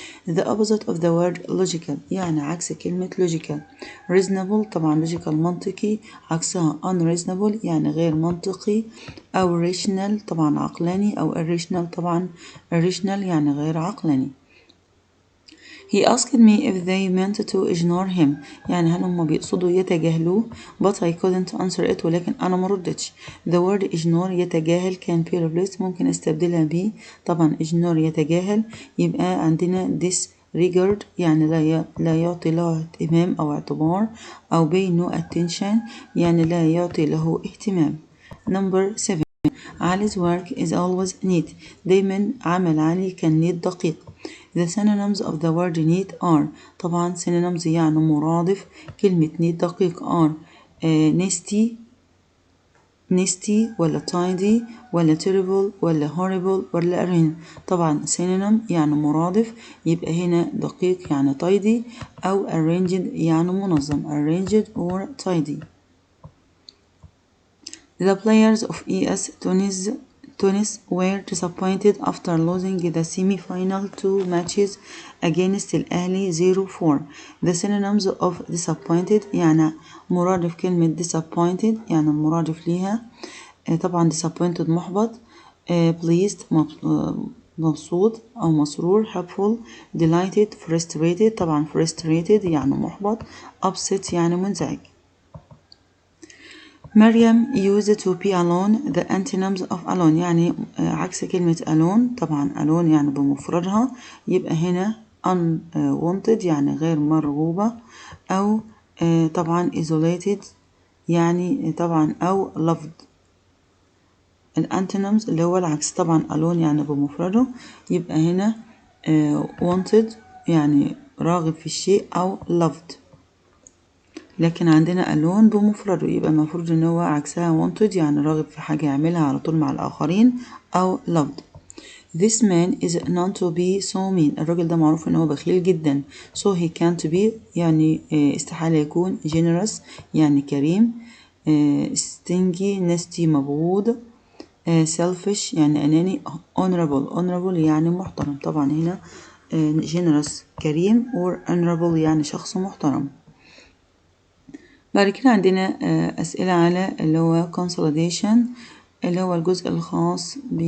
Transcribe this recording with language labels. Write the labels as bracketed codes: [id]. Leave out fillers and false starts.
[en] The opposite of the word logical [ar] يعني عكس كلمة [en] logical. [ar] reasonable طبعا logical منطقي، عكسها unreasonable يعني غير منطقي، أو rational طبعا عقلاني، أو irrational طبعا irrational يعني غير عقلاني. [en] He asked me if they meant to ignore him [ar] يعني هل هم بيقصدوا يتجاهلوه. [en] but I couldn't answer it [ar] ولكن أنا مردتش. the word ignore يتجاهل كان في replace ممكن استبدلها ب طبعا ignore يتجاهل، يبقى عندنا disregard يعني لا يعطي له اهتمام أو اعتبار، أو [en] pay no attention [ar] يعني لا يعطي له اهتمام. [en] number 7. Ali's work is always neat [ar] دايما عمل علي كان [en] neat دقيق. The synonyms of the word neat are طبعا synonyms [ar] يعني مرادف كلمة [en] neat دقيق are nasty ولا tidy ولا terrible ولا horrible ولا arrange. [ar] طبعا synonym يعني مرادف، يبقى هنا دقيق يعني tidy، أو arranged يعني منظم [en] arranged or tidy. The players of ES Tunis were disappointed after losing the semi-final 2 matches against الأهلي 0-4. The synonyms of disappointed [ar] يعني مرادف كلمة disappointed يعني المرادف ليها طبعا disappointed محبط، pleased مبسوط أو مسرور، helpful delighted frustrated طبعا frustrated يعني محبط، upset يعني منزعج. [en] Maryam used to be alone. the antonyms of alone [ar] يعني عكس كلمة alone طبعا alone يعني بمفردها، يبقى هنا unwanted يعني غير مرغوبة، أو طبعا isolated يعني طبعا أو loved. الانتونيمز اللي هو العكس طبعا alone يعني بمفرده، يبقى هنا wanted يعني راغب في الشيء أو loved. لكن عندنا alone بمفرده، يبقى المفروض ان هو عكسها wanted يعني راغب في حاجة يعملها على طول مع الآخرين، أو loved. [en] This man is known to be so mean [ar] الراجل ده معروف ان هو بخيل جدا. [en] so he can't be [ar] يعني استحالة يكون. generous يعني كريم. [en] stingy nasty مبغوض. [ar] selfish يعني أناني. honorable يعني محترم. طبعا هنا generous كريم، or honorable يعني شخص محترم. بعد كده عندنا أسئلة على اللي هو consolidation اللي هو الجزء الخاص